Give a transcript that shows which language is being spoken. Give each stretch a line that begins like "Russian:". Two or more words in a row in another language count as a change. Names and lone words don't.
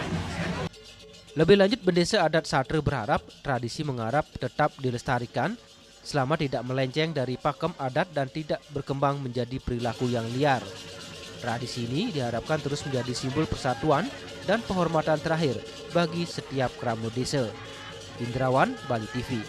Indonesian: Lebih lanjut, Bendesa Adat Satre berharap tradisi mengarap tetap dilestarikan selama tidak melenceng dari pakem adat dan tidak berkembang menjadi perilaku yang liar. Tradisi ini diharapkan terus menjadi simbol persatuan dan penghormatan terakhir bagi setiap krame desa. Indrawan, Bali TV.